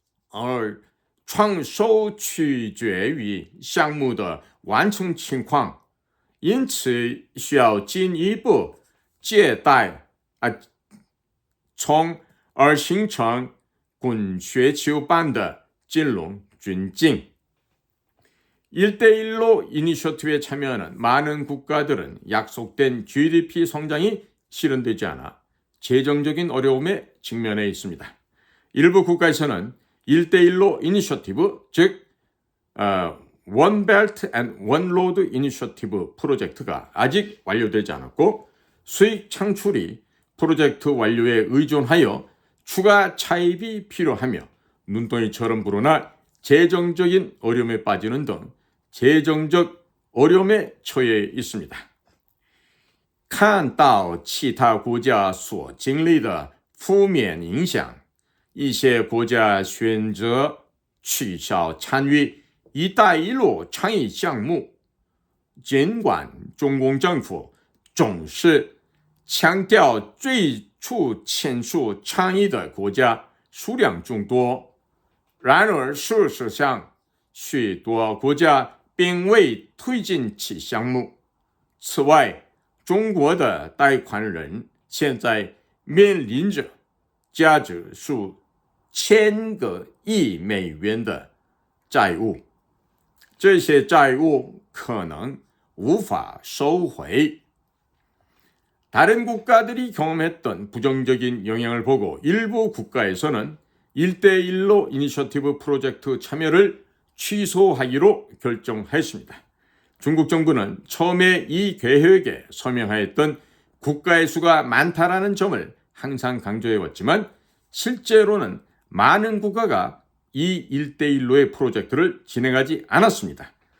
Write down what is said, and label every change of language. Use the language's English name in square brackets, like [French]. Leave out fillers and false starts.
[Chinese] 而创收取决于项目的完成情况，因此需要进一步借贷从而形成滚雪球般的金融窘境。 [Korean] 1대1로 이니셔티브에 참여하는 많은 국가들은 약속된 GDP 성장이 실현되지 않아 재정적인 어려움에 직면해 있습니다. 일부 국가에서는 1대1로 이니셔티브, 즉 [English] One Belt and One Road [Korean] 이니셔티브 프로젝트가 아직 완료되지 않았고 수익 창출이 프로젝트 완료에 의존하여 추가 차입이 필요하며 눈덩이처럼 불어나 재정적인 어려움에 빠지는 등 재정적 어려움에 처해 있습니다. [Chinese] 看到其他国家所经历的负面影响，一些国家选择取消参与“一带一路”倡议项目。尽管中共政府总是强调最初签署倡议的国家数量众多，然而事实上，许多国家并未推进其项目。此外，中国的贷款人现在面临着价值数千个亿美元的债务，这些债务可能无法收回。 [Korean] 다른 국가들이 경험했던 부정적인 영향을 보고 일부 국가에서는 1대1로 이니셔티브 프로젝트 참여를 취소하기로 결정했습니다. 중국 정부는 처음에 이 계획에 서명하였던 국가의 수가 많다라는 점을 항상 강조해왔지만 실제로는 많은 국가가 이 1대1로의 프로젝트를 진행하지 않았습니다.